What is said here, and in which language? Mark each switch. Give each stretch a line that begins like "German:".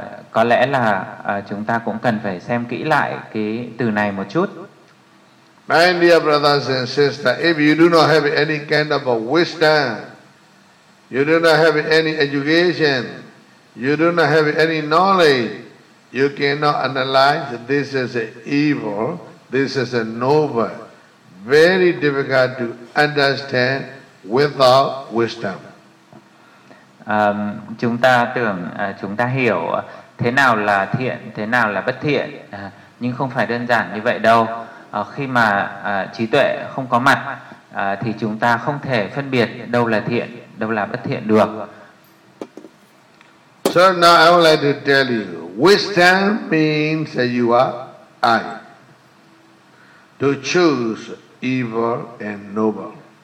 Vietnamese: Có lẽ là chúng ta cũng cần phải xem kỹ lại cái từ này một chút.
English: My dear brothers and sisters, if you do not have any kind of a wisdom, you do not have any education, you do not have any knowledge, you cannot analyze this as an evil, this is a noble. Very difficult to understand without wisdom.
Vietnamese: Chúng ta tưởng chúng ta hiểu thế nào là thiện, thế nào là bất thiện, nhưng không phải đơn giản như vậy đâu. Khi mà trí tuệ không có mặt thì chúng ta không thể phân biệt đâu là thiện, đâu là bất thiện được.
English: So now I would like to tell you, wisdom means that you are I. to choose evil and noble.